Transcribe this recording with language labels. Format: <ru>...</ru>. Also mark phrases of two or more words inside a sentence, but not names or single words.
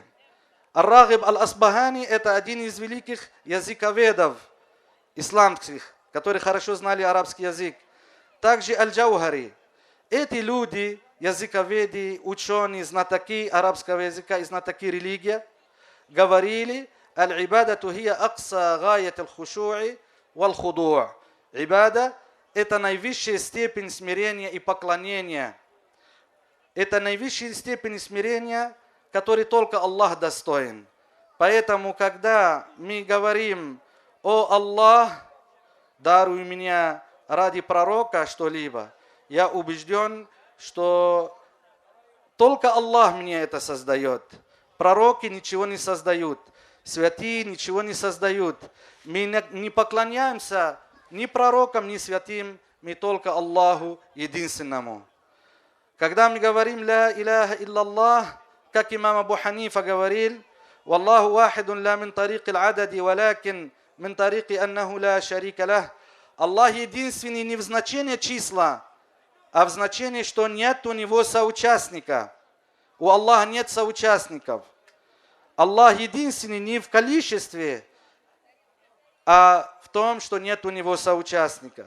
<ru>Ар-Рагиб аль-Асбахани – это один из великих языковедов исламских, которые хорошо знали арабский язык. Также Аль-Джаухари. Эти люди, языковеды, ученые, знатоки арабского языка и знатоки религии, говорили:</ru> <ar>«العبادة هي أقصى غاية الخشوع والخضوع».</ar> <ru>Ибада – это наивысшая степень смирения и поклонения. Это наивысшая степень смирения, который только Аллах достоин. Поэтому, когда мы говорим: «О Аллах, даруй меня ради пророка что-либо», я убежден, что только Аллах мне это создает. Пророки ничего не создают, святые ничего не создают. Мы не поклоняемся ни пророкам, ни святым, мы только Аллаху единственному. Когда мы говорим</ru> <ar>«لا إله إلا الله»,</ar> <ru>как имам Абу Ханифа говорил:</ru> <ar>«والله واحد لا من طريق العدد ولكن من طريق أنه لا شريك له».</ar> <ru>Аллах единственный не в значении числа, а в значении, что нет у него соучастника. У Аллаха нет соучастников. Аллах единственный не в количестве, а в том, что нет у него соучастника.</ru>